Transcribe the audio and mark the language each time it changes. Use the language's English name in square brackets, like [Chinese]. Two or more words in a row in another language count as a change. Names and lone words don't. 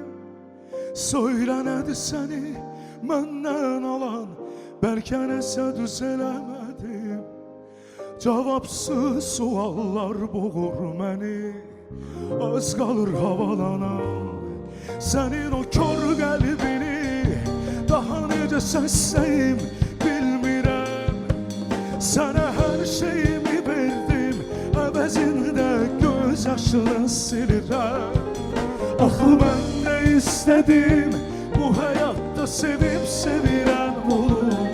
[Turkish] Söyle nedir seni benden alan, belki nəsə düzelemedim. Cevapsız suallar boğur beni, az kalır havalanan. [Azerbaijani] Senin o kör qəlbini daha necə səsləyim bilmirəm. Sənə hər şeyimi verdim, əvəzində göz yaşını silirəm. Axı mən nə istədim, bu həyatda sevib sevirən olum.